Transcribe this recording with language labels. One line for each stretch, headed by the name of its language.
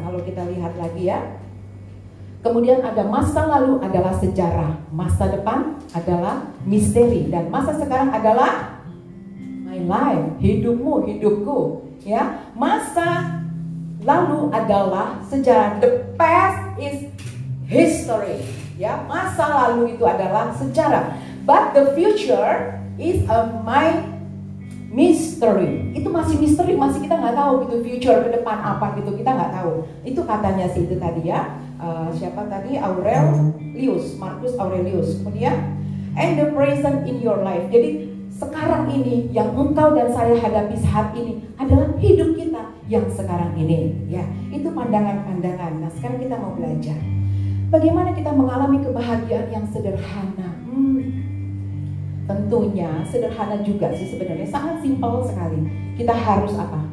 Indonesian: Kalau kita lihat lagi ya. Kemudian ada masa lalu adalah sejarah, masa depan adalah misteri, dan masa sekarang adalah
English: my life,
Indonesian: hidupmu, hidupku. Ya, masa lalu adalah sejarah.
English: The past is history.
Indonesian: Ya, masa lalu itu adalah sejarah.
English: But the future is my mystery.
Indonesian: Itu masih misteri, masih kita nggak tahu gitu future ke depan apa gitu, kita nggak tahu. Itu katanya sih itu tadi ya. Siapa tadi? Marcus Aurelius. Kemudian
English: and the present in your life.
Indonesian: Jadi sekarang ini yang engkau dan saya hadapi saat ini adalah hidup kita yang sekarang ini. Ya, itu pandangan-pandangan. Nah, sekarang kita mau belajar bagaimana kita mengalami kebahagiaan yang sederhana. Tentunya sederhana juga sih sebenarnya, sangat simpel sekali. Kita harus apa?